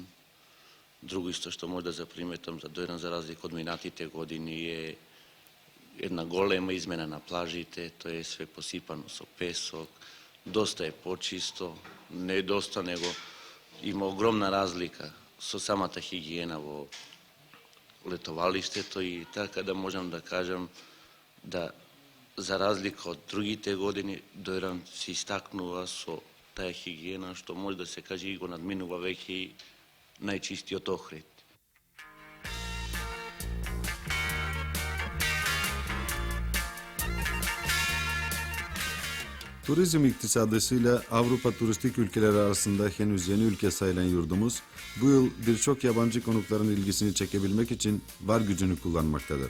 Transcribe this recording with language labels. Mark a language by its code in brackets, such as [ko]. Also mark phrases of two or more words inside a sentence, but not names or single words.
[mk] Друго исто што може да заприметам за Дојран за разлика од минатите години е една голема измена на плажите, тоа е све посипано со песок, доста е почисто, не е доста, него има огромна разлика со самата хигиена во летовалиштето и така да можам да кажам да за разлика од другите години Дојран се истакнува со таа хигиена што може да се каже и го надминува веќе и најчистиот Охрид. [tr] Turizm iktisadıyla Avrupa turistik ülkeleri arasında henüz yeni ülke sayılan yurdumuz, bu yıl birçok yabancı konukların ilgisini çekebilmek için var gücünü kullanmaktadır.